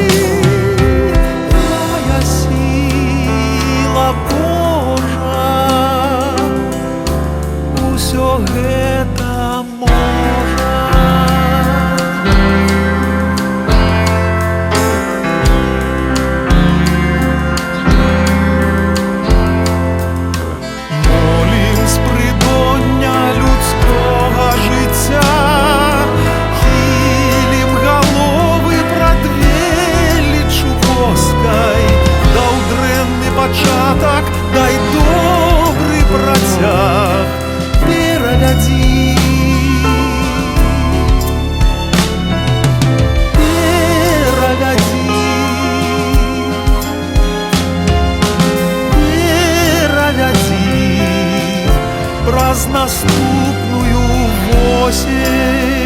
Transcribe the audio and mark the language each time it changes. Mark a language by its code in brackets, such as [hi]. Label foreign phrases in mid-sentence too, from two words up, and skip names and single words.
[be] Тая сіла Божа усё гэта можа. [uk] Молім з придоння людського життя, хилім голови пред величчю Боской. Дав дренний початок, дай добрий протяг. Переведи, переведи, переведи [be] праз наступную осень.